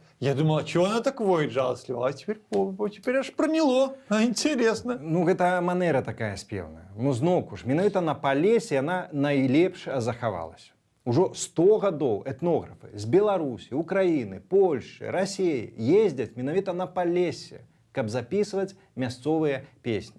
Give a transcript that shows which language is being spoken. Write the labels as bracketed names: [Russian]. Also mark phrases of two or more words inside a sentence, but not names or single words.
[Russian] Я думал, а чего она так воет жалостливо? А теперь аж проняло. Интересно. [Belarusian] Гэта манера такая спевная. Зноўку ж, менавіта на Палесе яна найлепш захавалася. Ужо 100 гадоў этнографы з Беларусі, Украіны, Польшчы, Расіі ездзяць менавіта на Палесе, каб запісваць мясцовыя песні.